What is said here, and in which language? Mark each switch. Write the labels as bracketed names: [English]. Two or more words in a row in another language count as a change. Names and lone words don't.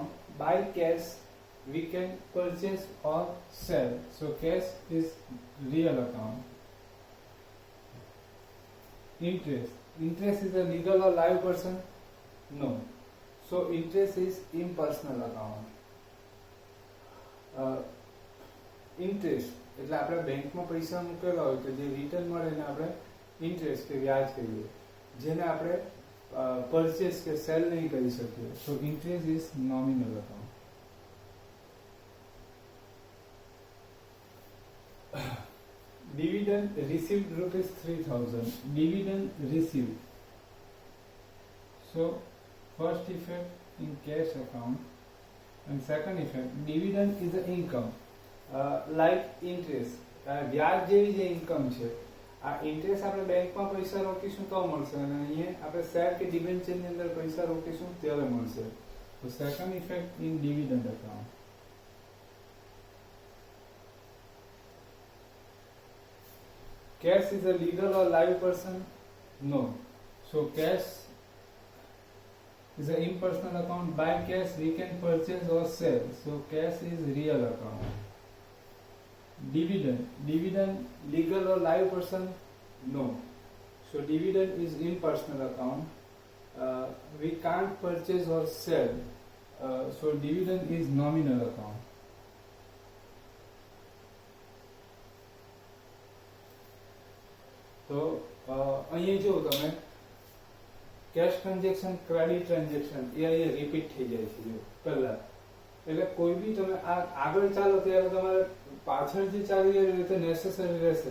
[English] By cash we can purchase or sell, so cash is real account. Interest is a legal or live person? No. So interest is impersonal account. [Gujarati] Interest એટલે આપણે બેંકમાં પૈસા મૂકેલા હોય તો જે રિટર્ન મળે ને આપણે ઇન્ટરેસ્ટ કે વ્યાજ કહીએ, જેને આપણે પરચેસ કે સેલ નહીં કરી શકીએ, [English] so interest is nominal account. Dividend received rupees 3000. Dividend received, so first effect in cash account and second effect dividend is the income, like interest. [Gujarati] વ્યાજ જેવી જે ઇન્કમ છે, આ ઇન્ટરેસ્ટ આપણે બેંકમાં પૈસા રોકીશું તો મળશે અને અહીંયા આપણે શેર કે ડિબેન્ચરની અંદર પૈસા રોકીશું ત્યારે મળશે, તો [English] second effect in dividend account. Cash is a legal or live person? No. So cash is an impersonal account. By cash we can purchase or sell, so cash is real account. Dividend legal or live person? No. So dividend is impersonal account. We can't purchase or sell, so dividend is nominal account. [Gujarati] તો અહીંયા જો તમે [English] cash transaction, credit transaction [Gujarati] એ અહીંયા રિપીટ થઈ જાય છે જો પહેલા. એટલે કોઈ બી તમે આ આગળ ચાલો ત્યારે તમારે પાછળ જે ચાલી રહ્યું તે નેસેસરી રહેશે.